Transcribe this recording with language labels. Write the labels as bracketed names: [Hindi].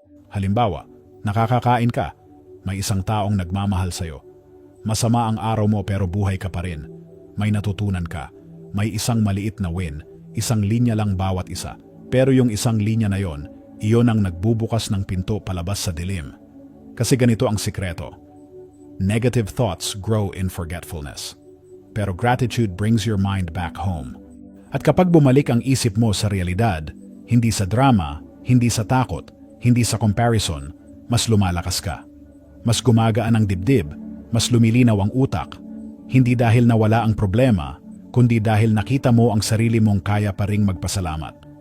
[Filipino] Halimbawa, nakakakain ka, may isang taong nagmamahal sa'yo. Masama ang araw mo pero buhay ka pa rin. May natutunan ka. May isang maliit na win, isang linya lang bawat isa. Pero yung isang linya na yon, iyon ang nagbubukas ng pinto palabas sa dilim. Kasi ganito ang sikreto. [English] Negative thoughts grow in forgetfulness. Pero gratitude brings your mind back home. [Filipino] At kapag bumalik ang isip mo sa realidad, hindi sa drama, hindi sa takot, hindi sa comparison, mas lumalakas ka. Mas gumagaan ang dibdib, mas lumilinaw ang utak. Hindi dahil nawala ang problema, kundi dahil nakita mo ang sarili mong kaya pa ring magpasalamat.